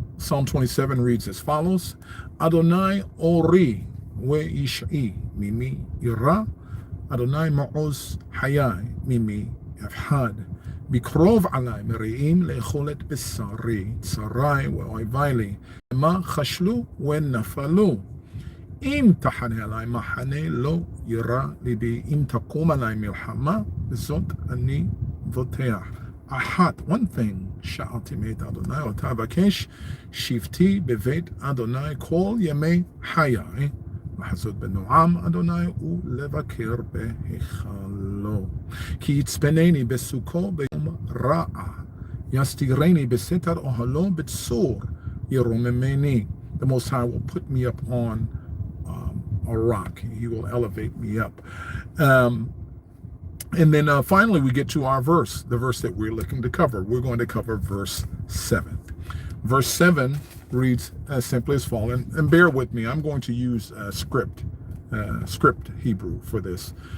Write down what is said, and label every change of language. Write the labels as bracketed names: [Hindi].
[English] Psalm 27 reads as follows: [Hebrew] Adonai ori ve'ish'i mimi ira, Adonai ma'oz hayai mimi efhad, בקרוב עליי מרעים לאכול את בשרי, צרי ואויבי לי, מה חשלו ונפלו. אם תחנה עליי מחנה לא יירא ליבי, אם תקום עליי מלחמה, בזאת אני בוטח. [English] one thing [Hebrew] שאלתי מאת אדוני, אותה אבקש, שבתי בבית אדוני כל ימי חיי, לחזות בנועם אדוני ולבקר בהיכלו. כי יצפנני בסוכו ביום רעה, יסתירני בסתר אוהלו בצור ירוממני. [English] The Most High will put me up on a rock. He will elevate me up. And then finally we get to our verse, the verse that we're looking to cover. We're going to cover verse 7. Verse 7 reads as simply as follows, and bear with me, I'm going to use script Hebrew for this.